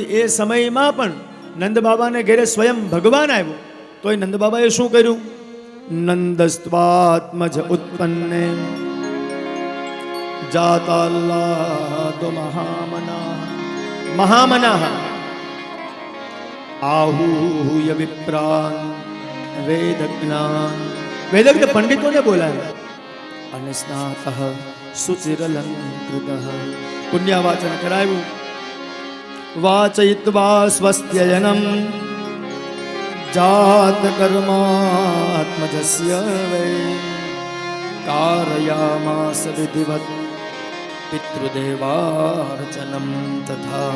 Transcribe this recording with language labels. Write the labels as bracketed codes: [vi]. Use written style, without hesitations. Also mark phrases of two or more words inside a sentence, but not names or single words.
[gu] એ સમયમાં પણ નંદ બાબાને ઘેરે સ્વયં ભગવાન આવ્યો તો એ નંદ બાબાએ શું કર્યું? [sa] નંદસ્ત્વાત્મજ ઉત્પન્ને જાતાલ્લાદો મહામનાઃ आहूय विप्रान [hi] वेदज्ञ पंडितों ने बोलाया [sa] અને સ્નાતઃ શુચિરલંકૃતઃ [gu] પુણ્યવાચન કરાવ્યું. [sa] વાચયિત્વા સ્વસ્ત્યયનમ જાત કર્માત્મજસ્ય વૈ કારયામાસ વિધિવત પિતૃદેવાર્ચનમ તથા.